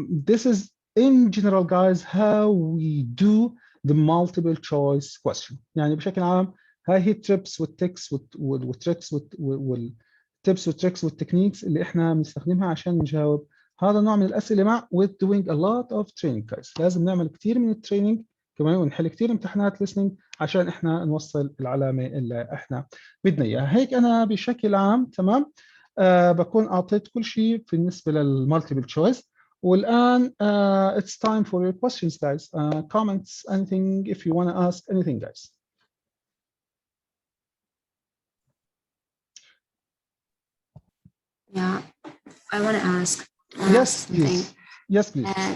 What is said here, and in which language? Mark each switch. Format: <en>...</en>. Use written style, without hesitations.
<en>This is in general guys how we do the multiple choice question.</en> <ar>يعني بشكل عام هاي هي التريبس والتكس والتريكس والتبس والتريكس والتكنيكس اللي احنا بنستخدمها عشان نجاوب هذا النوع من الاسئله مع</ar> <en>with doing a lot of training guys.</en> <ar>لازم نعمل كثير من التريننج كمان ونحل كثير امتحانات listening عشان احنا نوصل العلامه اللي احنا بدنا اياها. هيك انا بشكل عام تمام بكون اعطيت كل شيء بالنسبه للمالتيبل تشويس.</ar> <en>والان it's time for your questions guys. Comments, anything if you want to ask anything guys. Yeah, I want to ask. Yes, something. please. Yes, please.</en>